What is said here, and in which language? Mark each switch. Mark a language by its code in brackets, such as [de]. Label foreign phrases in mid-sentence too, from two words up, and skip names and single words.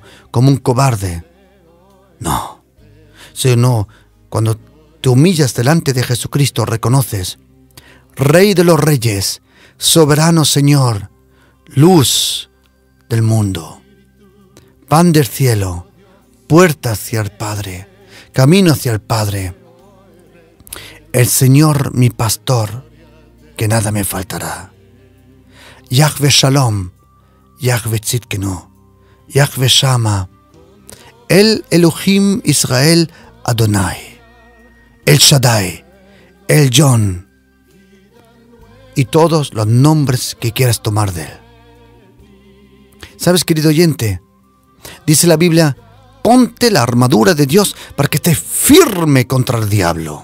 [es] como un cobarde, no, sino cuando te humillas delante de Jesucristo, reconoces, Rey de los Reyes, soberano Señor, luz del mundo, pan del cielo, puerta hacia el Padre, camino hacia el Padre, el Señor mi pastor, que nada me faltará. Yahweh Shalom, Yahweh Tzidkenu, Yahweh Shama, El Elohim Israel Adonai, El Shaddai, El Yon, y todos los nombres que quieras tomar de él. ¿Sabes, querido oyente? Dice la Biblia, ponte la armadura de Dios para que estés firme contra el diablo.